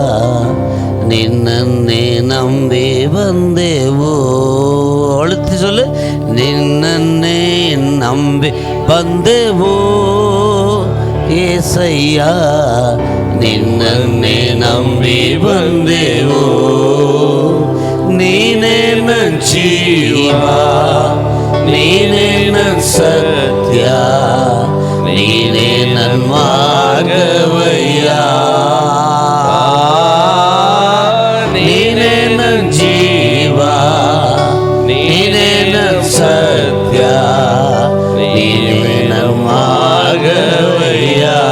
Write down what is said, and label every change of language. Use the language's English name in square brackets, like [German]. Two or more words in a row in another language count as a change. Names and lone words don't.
[Kannada] ನಿನ್ನೇ ನಂಬಿ ಬಂದೆವು. [Tamil] அழுத்தி சொல்லு. [Kannada] ನಿನ್ನೇ ನಂಬಿ ಬಂದೆವು ಏಸಯ್ಯ. ನಿನ್ನೇ ನಂಬಿ ಬಂದೆವು. ನೀನೇ ನನ್ನ ಜೀವ, ನೀನೇ ನನ್ನ ಸತ್ಯ, ನೀನೇ ನನ್ನ ಮಾರ್ಗವಯ್ಯ. ನೀನೇ ನನ್ನ ಜೀವ, ನೀನೇ ನನ್ನ ಸತ್ಯ, ನೀನೇ ನನ್ನ ಮಾರ್ಗವಯ್ಯ.